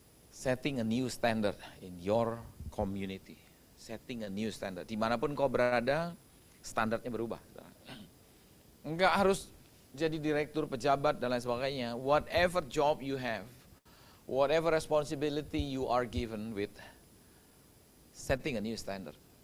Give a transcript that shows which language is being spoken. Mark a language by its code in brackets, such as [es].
[en] Setting a new standard in your community. Setting a new standard. [id] Dimanapun kau berada, standarnya berubah. Enggak harus jadi direktur, pejabat, dan lain sebagainya. [en] Whatever job you have, whatever responsibility you are given with, setting a new standard.